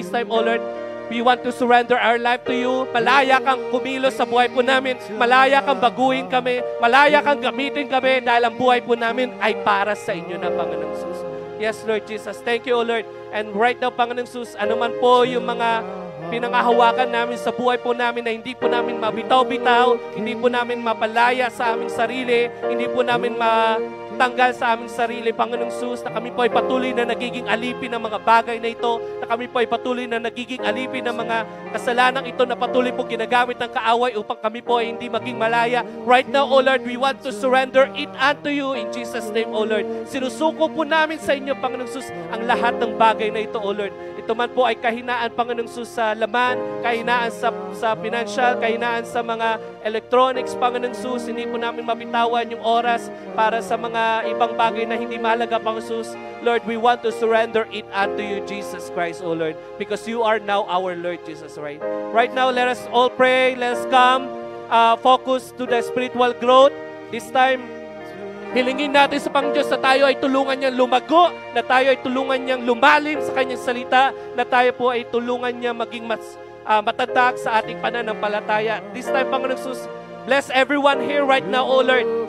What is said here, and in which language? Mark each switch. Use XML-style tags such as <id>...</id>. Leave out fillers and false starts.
<en>This time, O Lord, we want to surrender our life to you.</en> <tl>Malaya kang kumilos sa buhay po namin. Malaya kang baguhin kami. Malaya kang gamitin kami dahil ang buhay po namin ay para sa inyo na, Panginoon Sus.</tl> <en>Yes, Lord Jesus. Thank you, O Lord. And right now,</en> <tl>Panginoong Sus, ano man po yung mga pinangahawakan namin sa buhay po namin na hindi po namin mabitaw-bitaw, hindi po namin mapalaya sa aming sarili, hindi po namin matanggal sa aming sarili, Panginoong Sus, na kami po ay patuloy na nagiging alipin ng mga bagay na ito, na kami po ay patuloy na nagiging alipin ng mga kasalanang ito na patuloy po ginagamit ng kaaway upang kami po ay hindi maging malaya.</tl> <en>Right now, O Lord, we want to surrender it unto you in Jesus' name, O Lord.</en> <tl>Sinusuko po namin sa inyo, Panginoong Sus, ang lahat ng bagay na ito,</tl> <en>O Lord.</en> <tl>Ito man po ay kahinaan, Panginoong Sus, sa laman, kahinaan sa financial, kahinaan sa mga electronics, Panginoong Sus. Hindi po namin mabitawan yung oras para sa mga ibang bagay na hindi mahalaga, Panginoong Sus.</tl> <en>Lord, we want to surrender it unto you, Jesus Christ, O Lord, because you are now our Lord Jesus, right? Right now, let us all pray. Let us come, focus to the spiritual growth. This time,</en> <tl>hilingin natin sa Panginoon Diyos na tayo ay tulungan niyang lumago, na tayo ay tulungan niyang lumalim sa kanyang salita, na tayo po ay tulungan niya maging mas matatag sa ating pananampalataya.</tl> <en>This time, Panginoong Jesus, bless everyone here right now, O Lord.</en>